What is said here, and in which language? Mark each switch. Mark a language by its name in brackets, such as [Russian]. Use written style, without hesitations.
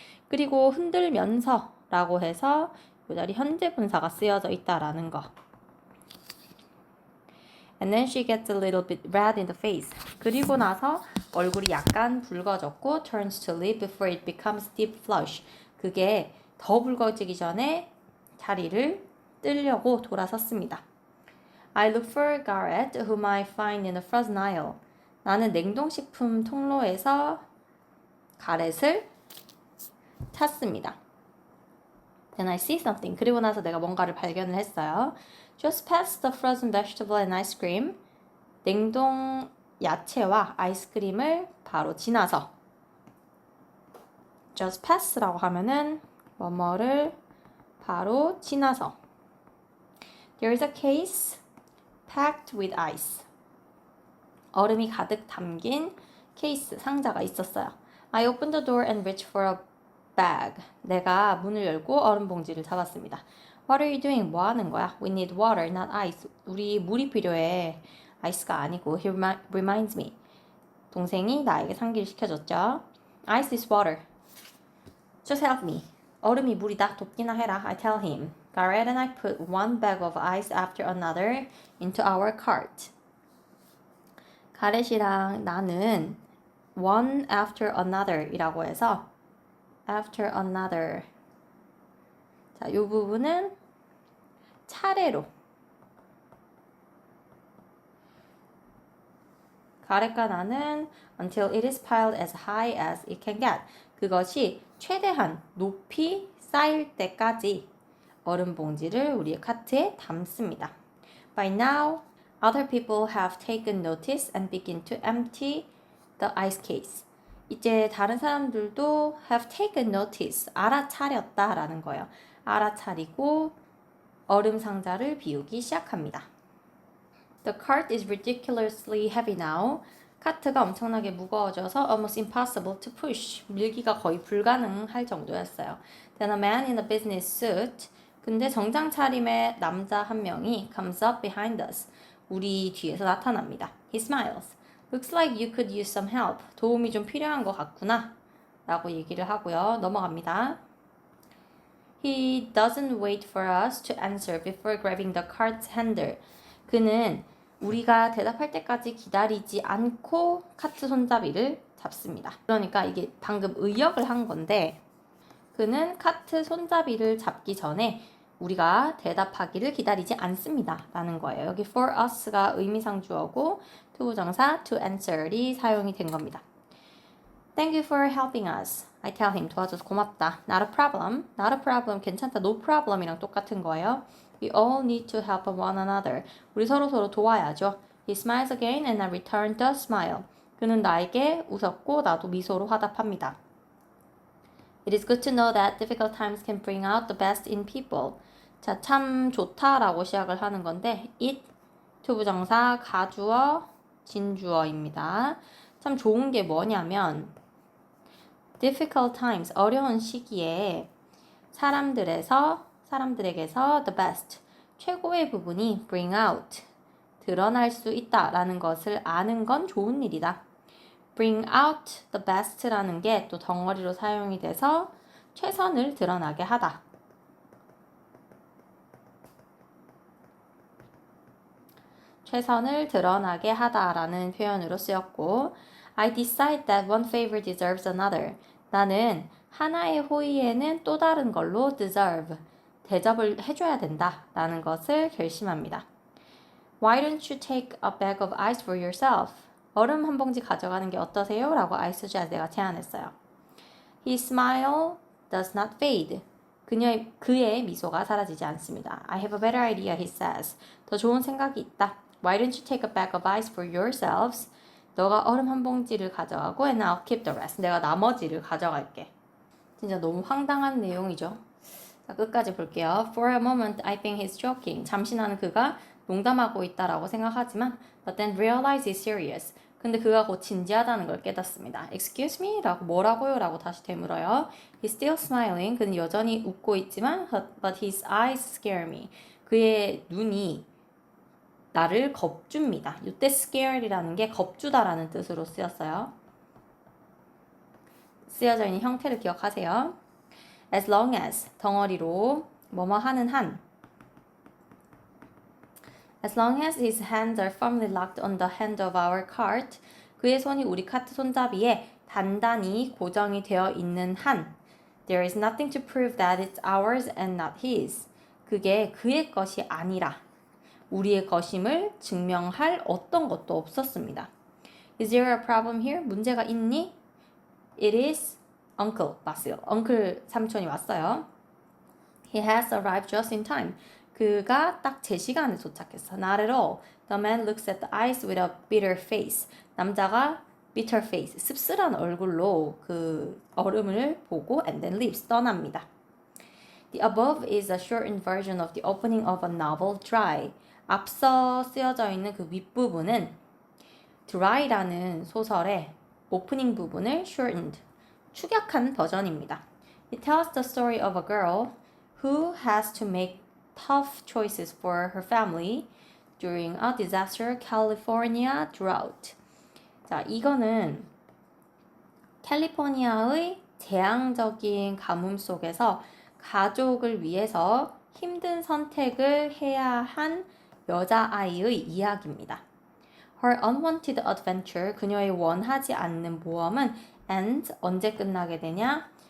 [Korean] 그리고 흔들면서 라고 해서 이 자리 현재 분사가 쓰여져 있다라는 거. [English] And then she gets a little bit red in the face. [Korean] 그리고 나서 얼굴이 약간 붉어졌고 [English] turns to leave before it becomes deep flush. [Korean] 그게 더 붉어지기 전에 자리를 뜨려고 돌아섰습니다. [English] I look for Garrett, whom I find in the frozen aisle. [Korean] 나는 냉동식품 통로에서 가렛을 찾습니다. [English] Then I see something. [Korean] 그리고 나서 내가 뭔가를 발견을 했어요. [English] Just past the frozen vegetable and ice cream. [Korean] 냉동 야채와 아이스크림을 바로 지나서. [English] Just pass [Korean] 라고 하면은 뭐뭐를 바로 지나서. [English] There is a case packed with ice. [Korean] 얼음이 가득 담긴 케이스, 상자가 있었어요. [English] I opened the door and reached for a bag. [Korean] 내가 문을 열고 얼음 봉지를 잡았습니다. [English] What are you doing? [Korean] 뭐 하는 거야? [English] We need water, not ice. [Korean] 우리 물이 필요해. 아이스가 아니고. [English] He reminds me. [Korean] 동생이 나에게 상기시켜줬죠. [English] Ice is water. Just help me. [Korean] 얼음이 물이다. 돕기나 해라. [English] I tell him. Garrett and I put one bag of ice after another into our cart. [Korean] 가렛이랑 나는 [English] one after another [Korean] 이라고 해서 [English] after another. [Korean] 자, 이 부분은 차례로. 가렛과 나는 [English] until it is piled as high as it can get. [Korean] 그것이 최대한 높이 쌓일 때까지 얼음 봉지를 우리의 카트에 담습니다. [English] By now, other people have taken notice and begin to empty the ice case. [Korean] 이제 다른 사람들도 [English] have taken notice, [Korean] 알아차렸다라는 거예요. 알아차리고 얼음 상자를 비우기 시작합니다. [English] The cart is ridiculously heavy now. [Korean] 카트가 엄청나게 무거워져서 [English] almost impossible to push. [Korean] 밀기가 거의 불가능할 정도였어요. [English] Then a man in a business suit. [Korean] 근데 정장 차림의 남자 한 명이 [English] comes up behind us. [Korean] 우리 뒤에서 나타납니다. [English] He smiles. Looks like you could use some help. [Korean] 도움이 좀 필요한 것 같구나. 라고 얘기를 하고요. 넘어갑니다. [English] He doesn't wait for us to answer before grabbing the cart's handle. [Korean] 그는 우리가 대답할 때까지 기다리지 않고 카트 손잡이를 잡습니다. 그러니까 이게 방금 의역을 한 건데 그는 카트 손잡이를 잡기 전에 우리가 대답하기를 기다리지 않습니다. 라는 거예요. 여기 for us가 의미상 주어고 투부정사 to answer이 사용이 된 겁니다. [English] Thank you for helping us. I tell him [Korean] 도와줘서 고맙다. [English] Not a problem. Not a problem. [Korean] 괜찮다. No problem이랑 똑같은 거예요. [English] We all need to help one another. [Korean] 우리 서로 도와야죠. [English] He smiles again and I return the smile. [Korean] 그는 나에게 웃었고 나도 미소로 화답합니다. [English] It is good to know that difficult times can bring out the best in people. [Korean] 자, 참 좋다라고 시작을 하는 건데 it, 투부정사, 가주어, 진주어입니다. 참 좋은 게 뭐냐면 [English] difficult times, [Korean] 어려운 시기에 사람들에게서 the best, 최고의 부분이 [English] bring out, [Korean] 드러날 수 있다라는 것을 아는 건 좋은 일이다. bring out the best라는 게 또 덩어리로 사용이 돼서 최선을 드러나게 하다. 최선을 드러나게 하다라는 표현으로 쓰였고 [English] I decide that one favor deserves another. [Korean] 나는 하나의 호의에는 또 다른 걸로 deserve, 대접을 해줘야 된다 라는 것을 결심합니다. [English] Why don't you take a bag of ice for yourself? [Korean] 얼음 한 봉지 가져가는 게 어떠세요? 라고 [English] I suggest [Korean] 내가 제안했어요. [English] His smile does not fade. [Korean] 그의 미소가 사라지지 않습니다. [English] I have a better idea, he says. [Korean] 더 좋은 생각이 있다. [English] Why don't you take a bag of ice for yourselves? [Korean] 너가 얼음 한 봉지를 가져가고 [English] and I'll keep the rest. [Korean] 내가 나머지를 가져갈게. 진짜 너무 황당한 내용이죠. 자, 끝까지 볼게요. [English] For a moment, I think he's joking. [Korean] 잠시 나는 그가 농담하고 있다라고 생각하지만 [English] but then realize he's serious. [Korean] 근데 그가 곧 진지하다는 걸 깨닫습니다. [English] Excuse me? [Korean] 라고 뭐라고요? 라고 다시 되물어요. [English] He's still smiling. [Korean] 그는 여전히 웃고 있지만 [English] but his eyes scare me. [Korean] 그의 눈이 나를 겁줍니다. 이때 scared이라는 게 겁주다라는 뜻으로 쓰였어요. 쓰여져 있는 형태를 기억하세요. [English] as long as [Korean] 덩어리로 뭐뭐 하는 한 [English] as long as his hands are firmly locked on the hand of our cart [Korean] 그의 손이 우리 카트 손잡이에 단단히 고정이 되어 있는 한 [English] there is nothing to prove that it's ours and not his [Korean] 그게 그의 것이 아니라 우리의 것임을 증명할 어떤 것도 없었습니다. [English] Is there a problem here? [Korean] 문제가 있니? [English] It is uncle 바sil. [Korean] uncle 삼촌이 왔어요. [English] He has arrived just in time. [Korean] 그가 딱 제 시간에 도착했어. [English] Not at all. The man looks at the ice with a bitter face. [Korean] 남자가 bitter face, 씁쓸한 얼굴로 그 얼음을 보고 [English] and then leaves, [Korean] 떠납니다. [English] The above is a shortened version of the opening of a novel, Dry. [Korean] 앞서 쓰여져 있는 그 윗부분은 Dry라는 소설의 오프닝 부분을 shortened, 축약한 버전입니다. [English] It tells the story of a girl who has to make tough choices for her family during a disaster California drought. [Korean] 자, 이거는 캘리포니아의 재앙적인 가뭄 속에서 가족을 위해서 힘든 선택을 해야 한 여자아이의 이야기입니다. [English] Her unwanted adventure, [Korean] 그녀의 원하지 않는 모험은 ends, 언제 끝나게 되냐?